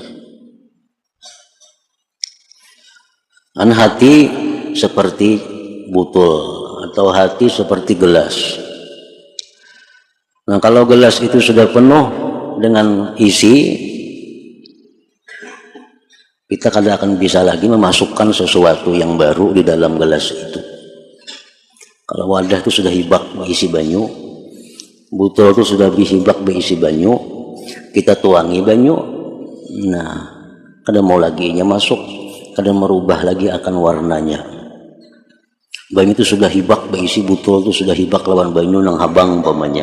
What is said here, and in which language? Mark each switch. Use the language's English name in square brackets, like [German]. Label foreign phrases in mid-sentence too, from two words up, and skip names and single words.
[Indonesian] Hati seperti botol atau hati seperti gelas. Nah, kalau gelas itu sudah penuh dengan isi, kita kadang akan bisa lagi memasukkan sesuatu yang baru di dalam gelas itu. [Banjar] Kalau wadah itu sudah hibak berisi banyu, botol itu sudah hibak berisi banyu, kita tuangi banyu, nah kadang mau lagi nya masuk, kadang merubah lagi akan warnanya. Banyu itu sudah hibak berisi botol itu sudah hibak lawan banyu nang habang umpamanya.